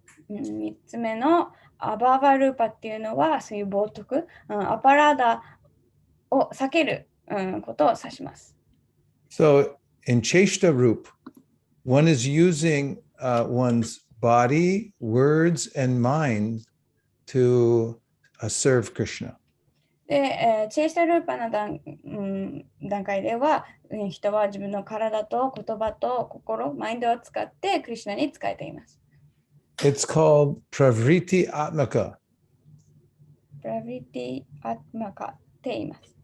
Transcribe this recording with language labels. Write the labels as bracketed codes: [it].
[ja] 3つ目のアバーバルーパっていうのはそういう冒涜、アパラダを避ける、ことを指します。 [en] So in cheshta roop, one is using one's body, words, and mind to serve Krishna. [ja] で、チェイシタルーパの段階では、人は自分の体と言葉と心、マインドを使ってクリシュナに仕えています。 [en] It's called pravriti atmaka. [ja] プラビティアトマカって言います。